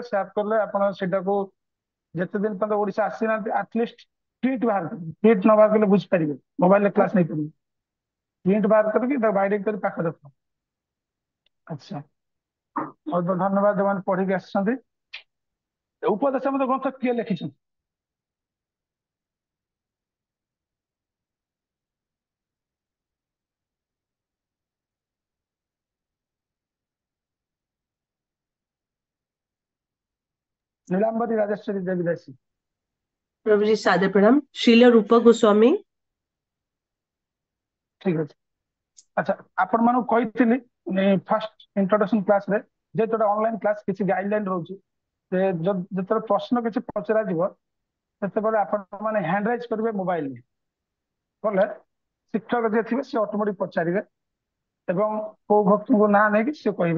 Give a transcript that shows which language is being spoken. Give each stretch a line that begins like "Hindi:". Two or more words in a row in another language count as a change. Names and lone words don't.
Odia: ସେୟାର କଲେ ଆପଣ ସେଟାକୁ ଯେତେ ଦିନ ପର୍ଯ୍ୟନ୍ତ ଓଡିଶା ଆସିନାହାନ୍ତି ଆଟଲିଷ୍ଟ ପ୍ରିଣ୍ଟ ବାହାର କରିବେ। ପ୍ରିଣ୍ଟ ନ ବାହାର କଲେ ବୁଝିପାରିବେ, ମୋବାଇଲରେ କ୍ଲାସ ନେଇପାରିବେ। ପ୍ରିଣ୍ଟ ବାହାର କରିକି ତାକୁ ବାଇଡିଂ କରି ପାଖରେ ରଖ। ଆଚ୍ଛା, ବହୁତ ବହୁତ ଧନ୍ୟବାଦ ଯୋଉମାନେ ପଢିକି ଆସିଛନ୍ତି। ଉପଦେଶ ମତ ଗ୍ରନ୍ଥ କିଏ ଲେଖିଛନ୍ତି? नीलांबरी राजेश्वरी देवी दासी।
Hindi: प्रभु जी सादर प्रणाम। श्रील रूप गोस्वामी।
Odia: ठीक ଅଛି। ଆଚ୍ଛା ଆପଣ ମାନଙ୍କୁ କହିଥିଲି ଫାଷ୍ଟ ଇଣ୍ଟ୍ରୋଡକ୍ସନ କ୍ଲାସ ରେ ଯେ ଯୋଉଟା ଅନଲାଇନ କ୍ଲାସ କିଛି ଗାଇଡଲାଇନ ରହୁଛି ଯେ ଯେତେବେଳେ ପ୍ରଶ୍ନ କିଛି ପଚରାଯିବ ସେତେବେଳେ ଆପଣ ମାନେ ହ୍ୟାଣ୍ଡ ରାଇଜ କରିବେ ମୋବାଇଲରେ କଲେ ଶିକ୍ଷକ ଯିଏ ଥିବେ ସେ ଅଟୋମେଟିକ ପଚାରିବେ ଏବଂ କୋଉ ଭକ୍ତଙ୍କୁ ନାଁ ନେଇକି ସେ କହିବେ।